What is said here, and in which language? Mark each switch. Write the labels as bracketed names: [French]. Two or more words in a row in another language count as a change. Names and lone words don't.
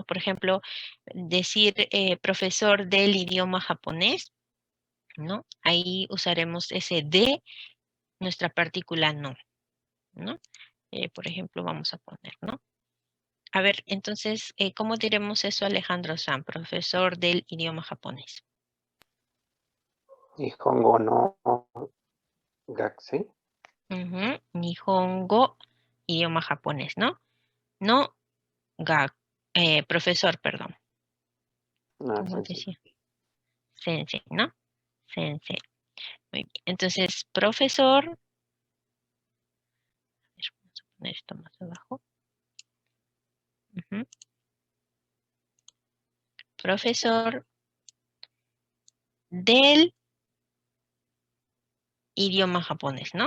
[Spanish] Por ejemplo, decir profesor del idioma japonés, ¿no? Ahí usaremos ese de, nuestra partícula no, ¿no? Por ejemplo, vamos a poner, ¿no? A ver, entonces, ¿cómo diremos eso, Alejandro San, profesor del idioma japonés? [Japanese] 日本語の学生 [Spanish] Ujú, Nihongo, idioma japonés, ¿no? No, profesor, perdón. の ¿Cómo 先生。 decía? Sensei, ¿no? Sensei. Muy bien. Entonces, profesor, a ver, vamos a poner esto más abajo. Ujú. Profesor del idioma japonés, ¿no?